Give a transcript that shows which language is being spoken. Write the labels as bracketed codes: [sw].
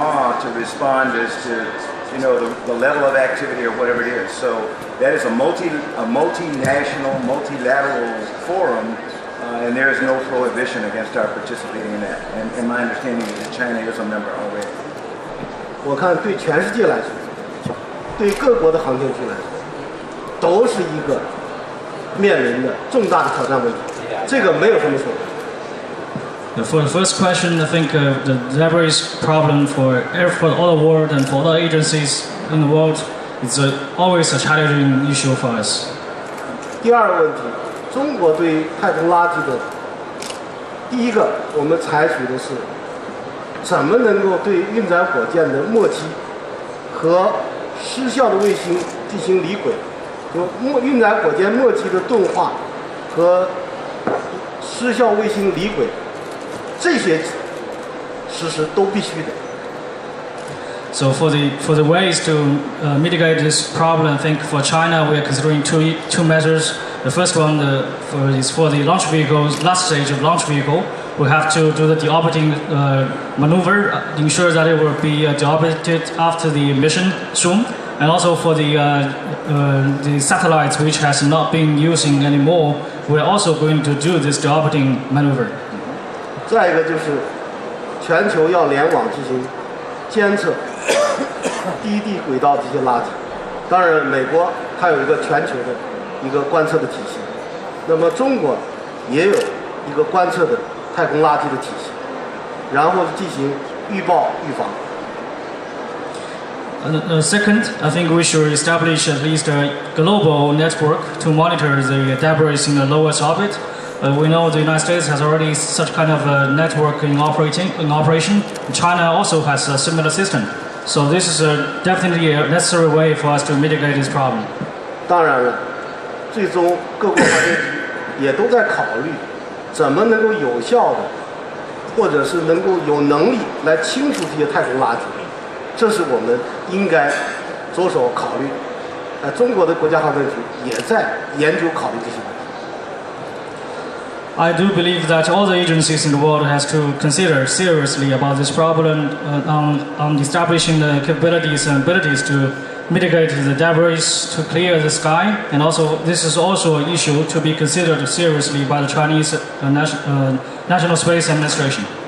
[en] Ma to respond as to the level of activity or whatever it is. So that is a multinational, multilateral forum, and there is no prohibition against our participating in that. And my understanding is that China is a member already. [zh] 我看对全世界来说，对各国的航天局来说，都是一个面临的重大的挑战问题，这个没有什么说的。 [en] For the first question, I think the debris problem for all the world and for other agencies in the world is always a challenging issue for us. [zh] 第二个问题，中国对太空垃圾的，第一个我们采取的是怎么能够对运载火箭的末期和失效的卫星进行离轨。运载火箭末期的钝化和失效卫星离轨，这些实施都必须的。 [en] So for the ways to mitigate this problem, I think for China we are considering two measures. The first one is for the launch vehicles, last stage of launch vehicle. We have to do the deorbiting maneuver, ensure that it will be deorbited after the mission soon. And also for the satellites which has not been using anymore, we are also going to do this deorbiting maneuver. [zh] 再一个就是全球要联网进行监测低地轨道这些垃圾。当然，美国它有一个全球的一个观测的体系，那么中国也有一个观测的太空垃圾的体系，然后进行预报预防。 [en] Second, I think we should establish at least a global network to monitor the debris in the lowest orbit. We know the United States has already such kind of a network in operation. China also has a similar system. So this is definitely a necessary way for us to mitigate this problem. [zh] 当然了，最终各国航天局也都在考虑怎么能够有效的，或者是能够有能力来清除这些太空垃圾。这是我们应该着手考虑。中国的国家航天局也在研究考虑这些问题。 [en] I do believe that all the agencies in the world has to consider seriously about this problem on establishing the capabilities and abilities to mitigate the debris, to clear the sky, and also this is also an issue to be considered seriously by the Chinese National Space Administration.